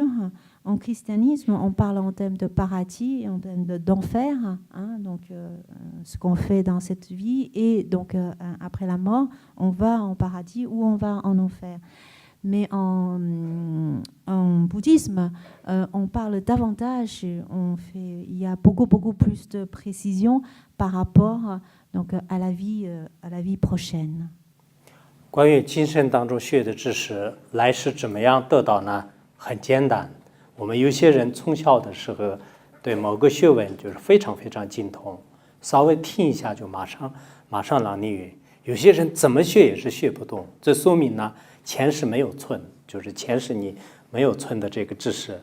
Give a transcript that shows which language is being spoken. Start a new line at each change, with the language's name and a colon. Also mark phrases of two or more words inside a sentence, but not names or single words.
French: En christianisme, on parle en termes de paradis, en termes d'enfer, hein, donc ce qu'on fait dans cette vie, et donc après la mort, on va en paradis ou on va en enfer. Mais en bouddhisme, on parle davantage, il y a beaucoup plus de précision par rapport donc, à la vie prochaine.
Chinese: 关于今生当中学的知识，来世怎么样得到呢？很简单，我们有些人从小的时候对某个学问就是非常精通，稍微听一下就马上朗例语。有些人怎么学也是学不动，这说明呢前世没有存，就是前世你没有存的这个知识。